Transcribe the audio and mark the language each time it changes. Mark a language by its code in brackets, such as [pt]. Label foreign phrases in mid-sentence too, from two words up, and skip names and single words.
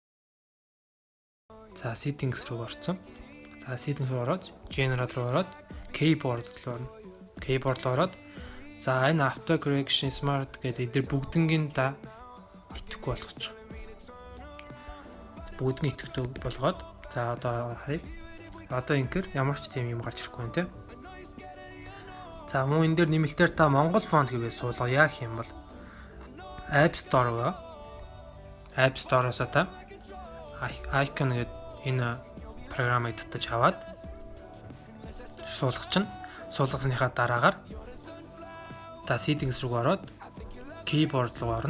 [mn] За settings руу орсон. За settings руу ороод general руу ороод keyboard руу орно. Keyboard руу ороод за энэ [en] auto correction smart [mn] гэдэг эдгээр бүгднгийн да итгэхгүй болгочих. Бүгднийг итгэдэг болгоод за одоо харъя. Одоо ингээр ямар ч тийм юм гарч ирэхгүй нэ. За мөн энэ дээр нэмэлтээр та Монгол фонт гэвэл суулга яах юм бол App Store руу App Store-оос та icon гэдэг энэ програмыг татаж аваад суулгасныхаа дараагаар та settings руу ороод keyboard руу орно.